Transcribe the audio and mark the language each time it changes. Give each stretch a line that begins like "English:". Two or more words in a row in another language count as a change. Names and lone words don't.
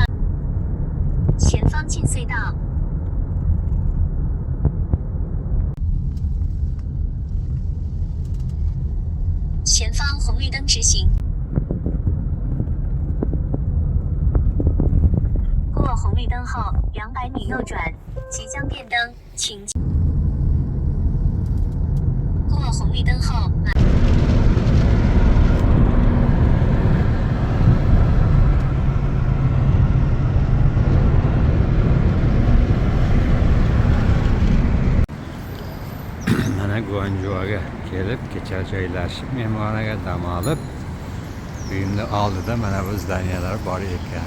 Chinese: 前方进隧道。前方红绿灯直行。过红绿灯后200米右转，即将变灯，请。过红绿灯后，
Uzbek: Mana Guangzhouga kelib, kecha joylashib, mehmonxonaga dam olib, uyimni oldida mana bu zdaniyalar bor ekan.